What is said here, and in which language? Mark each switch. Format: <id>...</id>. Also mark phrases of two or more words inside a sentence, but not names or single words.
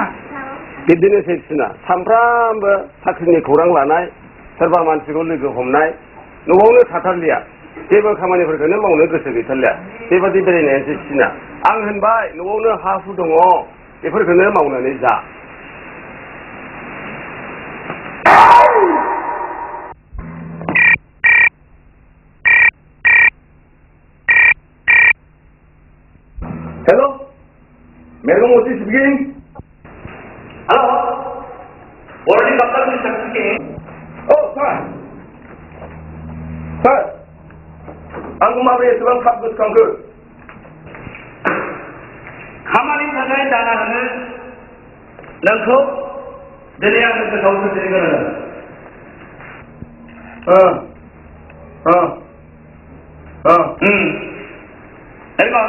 <brx>बिदिनोसै सिना सानफ्रामबो साख्रिनि खौरां लानाय सोरबा मानसिखौ लोगो हमनाय न'आवनो थाथारलिया जेबो खामानिफोरखौनो मावनो गोसो गैथारलिया बेबादि बेरायनायानोसै सिना आं होनबाय न'आवनो हा हु दङ बेफोरखौनो मावनानै जा</brx> <en>Hello? Mergo Modi speaking. Hello? Already Dr. Minister speaking. Oh, sir. Sir.</en> <brx>Aku माबोरै एसेबां थाब गोसोखांखो? खामानिनि थाखाय दाना होनो नोंखौ दिनै आंनो गोसोआव खोख्लैनो गोनां।</brx>